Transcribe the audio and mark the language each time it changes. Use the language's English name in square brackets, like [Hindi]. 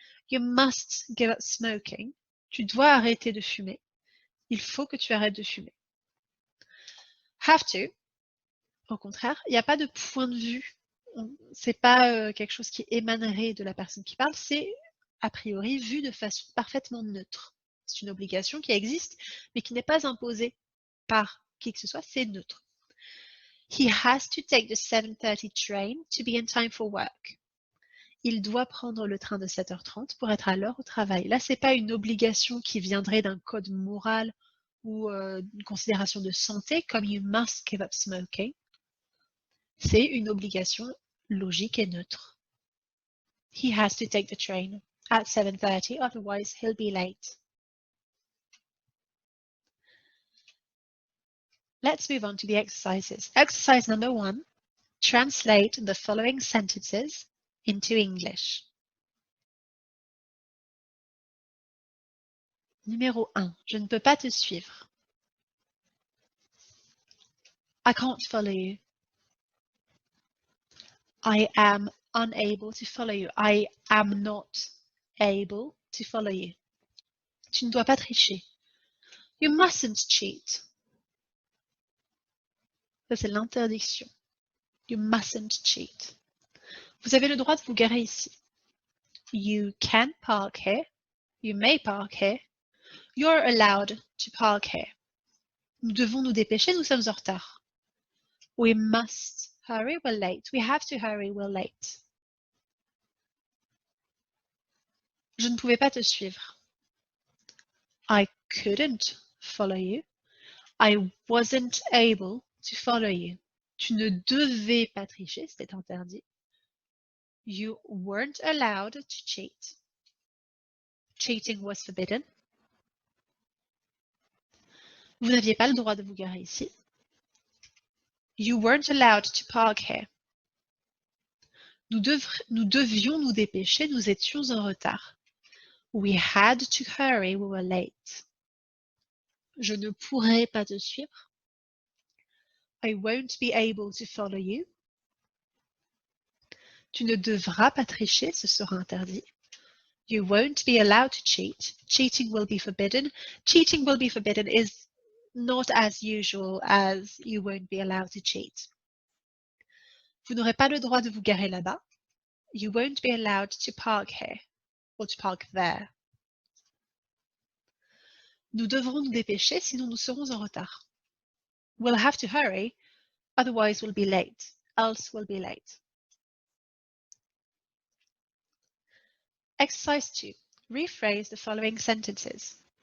[English] You must give up smoking. [French] Tu dois arrêter de fumer. Il faut que tu arrêtes de fumer. [English] Have to, [French] au contraire, il n'y a pas de point de vue. C'est pas quelque chose qui émanerait de la personne qui parle, c'est a priori vu de façon parfaitement neutre. C'est une obligation qui existe, mais qui n'est pas imposée par qui que ce soit, c'est neutre. [English] He has to take the 7:30 train to be in time for work. [French] Il doit prendre le train de 7h30 pour être à l'heure au travail. Là, c'est pas une obligation qui viendrait d'un code moral ou une considération de santé, comme [English] you must give up smoking. [French] C'est une obligation logique et neutre. [English] He has to take the train at 7:30, otherwise he'll be late. Let's move on to the exercises. Exercise number 1. Translate the following sentences into English. [French] Numéro 1. Je ne peux pas te suivre. [English] I can't follow you. I am unable to follow you. I am not able to follow you. [French] Tu ne dois pas tricher. [English] You mustn't cheat. [French] Ça, c'est l'interdiction. [English] You mustn't cheat. [French] Vous avez le droit de vous garer ici. [English] You can park here. You may park here. You're allowed to park here. [French] Nous devons nous dépêcher, nous sommes en retard. [English] We must hurry, we're late. We have to hurry, we're late. [French] Je ne pouvais pas te suivre. [English] I couldn't follow you. I wasn't able to follow you. [French] Tu ne devais pas tricher, c'était interdit. [English] You weren't allowed to cheat. Cheating was forbidden. [French] Vous n'aviez pas le droit de vous garer ici. [English] You weren't allowed to park here. [French] Nous devions nous dépêcher, nous étions en retard. [English] We had to hurry, we were late. [French] Je ne pourrai pas te suivre. [English] I won't be able to follow you. [French] Tu ne devras pas tricher, ce sera interdit. [English] You won't be allowed to cheat. Cheating will be forbidden. Cheating will be forbidden is not as usual as you won't be allowed to cheat. [French] Vous n'aurez pas le droit de vous garer là-bas. [English] You won't be allowed to park here or to park there. [French] Nous devrons nous dépêcher, sinon nous serons en retard. [English] We'll have to hurry, otherwise we'll be late. Else we'll be late. Exercise 2. Rephrase the following sentences.